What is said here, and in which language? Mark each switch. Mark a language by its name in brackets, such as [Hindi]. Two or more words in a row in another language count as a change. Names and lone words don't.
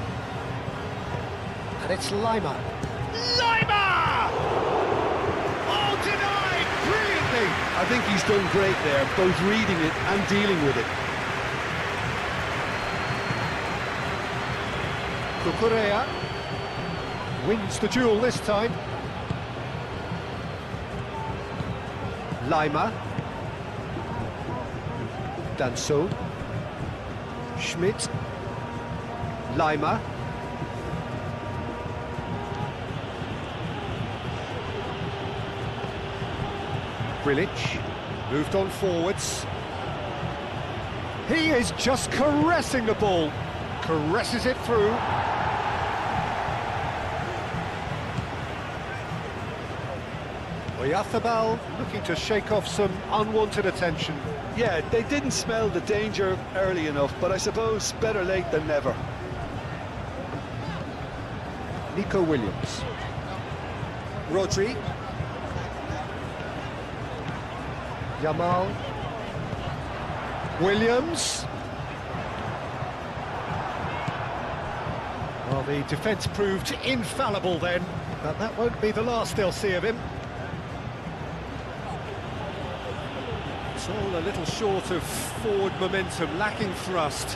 [English] And it's Lima. Lima! Oh, denied brilliantly! I think he's done great there, both reading it and dealing with it. Cucurella wins the duel this time. Lima. Danso. Schmidt. Lima. Grilic moved on forwards. He is just caressing the ball. Caresses it through. Oyarzabal looking to shake off some unwanted attention. Yeah, they didn't smell the danger early enough, but I suppose better late than never. Nico Williams. Rodri. Yamal. Williams. Well, the defence proved infallible then, but that won't be the last they'll see of him. It's all a little short of forward momentum, lacking thrust.